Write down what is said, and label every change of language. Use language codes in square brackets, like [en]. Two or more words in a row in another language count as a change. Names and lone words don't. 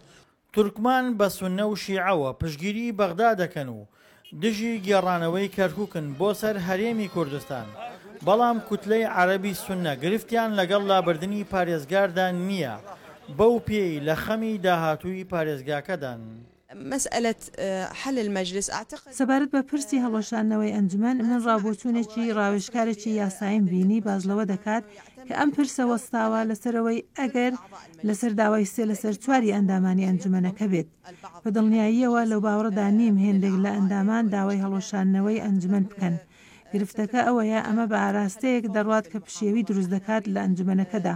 [ckb] تورکمان بە سونە و شیعەوە پشگیری بەغدا دەکەن و دژی گێڕانەوەی کەرکووکن بۆ سەر هەرێمی کوردستان بەڵام کوتلەی عەرەبی سونە گرفتیان لەگەڵ لابردنی پارێزگاردا نییە بەو پێی لە خەمی داهاتووی پارێزگاکەدان. [ar] مسألة حل المجلس أعتقد [ckb] سەبارەت بە پرسی هەڵۆشانەوەی ئەنجومەن من ڕابۆچوونێکی ڕاوێژکارێکی یاساییم بینی بازلەوە دەکات کە ئەم پرسە وەستاوە لەسەرەوەی ئەگەر لەسەر داوای سێ لەسەر چواری ئەندامانی ئەنجومەنەکە بێت بە دڵنیاییەوە لەو باوەڕدا نیم هێندێک لە ئەندامان داوای هەڵۆشانەوەی ئەنجومەن بکەن گرفتەکە ئەوەیە ئەمە بە ئاراستەیەک دەڕوات کە پشێوی دروست دەکات لە ئەنجومەنەکەدا.